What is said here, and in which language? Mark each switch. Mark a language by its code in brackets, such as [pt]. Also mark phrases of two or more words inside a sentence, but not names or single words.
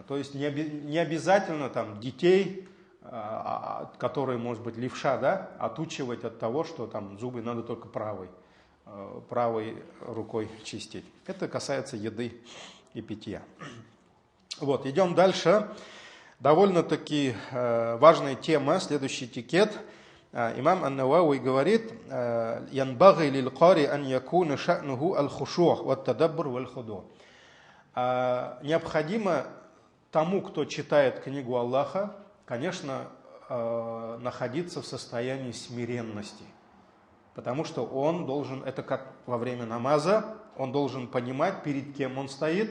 [ru] То есть не обязательно там детей, которые, может быть, левша, да, отучивать от того, что там зубы надо только правой рукой чистить. Это касается еды и питья. Вот, идем дальше. Довольно-таки важная тема, следующий этикет. Имам Ан-Навави говорит: [ar] «ينبغي للقارئ أن يكون شأنه الخشوع والتدبر والخضوع». [ru] Необходимо тому, кто читает книгу Аллаха, конечно, находиться в состоянии смиренности. Потому что он должен, это как во время намаза, он должен понимать, перед кем он стоит.